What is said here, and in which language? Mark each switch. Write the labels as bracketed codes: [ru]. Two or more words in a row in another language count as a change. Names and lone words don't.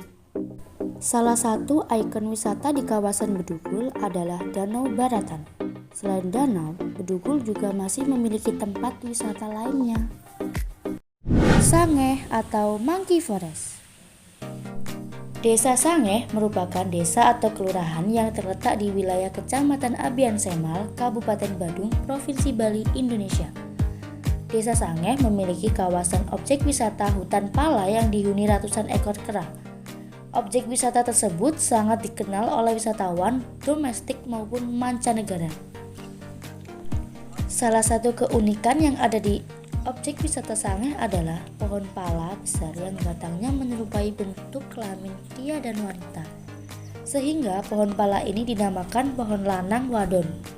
[id] Salah satu ikon wisata di kawasan Bedugul adalah Danau Baratan. Selain danau, Bedugul juga masih memiliki tempat wisata lainnya. Sangeh atau Monkey Forest. Desa Sangeh merupakan desa atau kelurahan yang terletak di wilayah Kecamatan Abian Semal, Kabupaten Badung, Provinsi Bali, Indonesia. Desa Sangeh memiliki kawasan objek wisata hutan pala yang dihuni ratusan ekor kera. Objek wisata tersebut sangat dikenal oleh wisatawan domestik maupun mancanegara. Salah satu keunikan yang ada di objek wisata Sangeh adalah pohon pala besar yang batangnya menyerupai bentuk kelamin pria dan wanita, sehingga pohon pala ini dinamakan pohon lanang wadon.